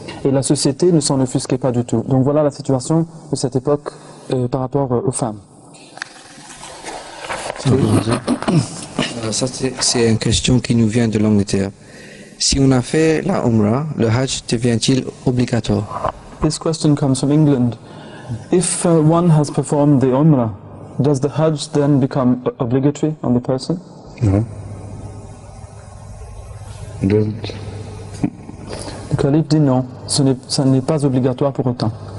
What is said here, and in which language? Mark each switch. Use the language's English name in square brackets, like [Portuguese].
[French] Et la société ne s'en offusquait pas du tout. Donc voilà la situation de cette époque par rapport aux femmes. Ça, c'est une question qui nous vient de l'Angleterre. Si on a fait la Umrah, le Hajj devient-il obligatoire? [English] This question comes from England. If one has performed the Umrah, does the Hajj then become obligatory on the person? No. It doesn't. [French] Le calife dit non, ça n'est pas obligatoire pour autant.